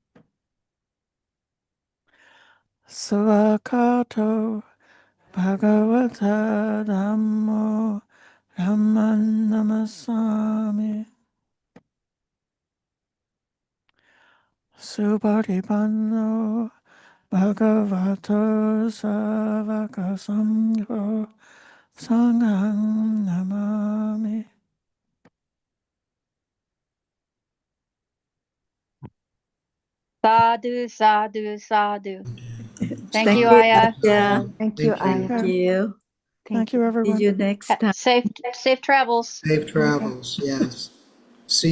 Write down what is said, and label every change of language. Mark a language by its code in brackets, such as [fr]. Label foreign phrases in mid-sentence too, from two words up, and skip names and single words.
[pi] Savakato Bhagavata Dhammo Dhamman Namasami Subhatipanno Bhagavato Savaka Sangho Sangham Namami. Sadhu, sadhu, sadhu. [en] Thank you, Ayya. Yeah. Thank you, Thank you. Ayya. Thank you. Thank you, See everyone. you next time. Safe travels. Safe travels, yes. See